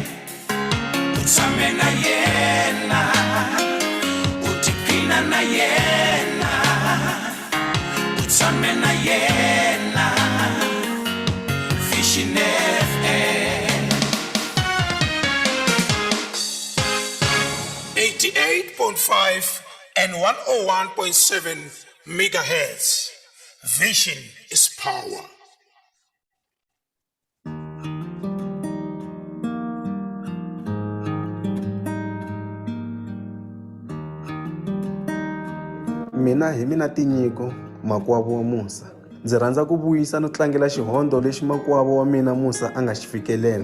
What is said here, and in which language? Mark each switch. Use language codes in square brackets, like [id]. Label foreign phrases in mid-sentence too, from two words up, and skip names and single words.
[ts] Utsamena yena, utipina na yena, utsamena yena, [en] fishing FM. 88.5 and 101.7 megahertz. Vision is power. [ts] Mina tinyiko makwavo wa Musa. Ndzi rhandza ku vuyisa no tlangela xihondo lexi makwavo wa mina Musa a nga xi fikelela.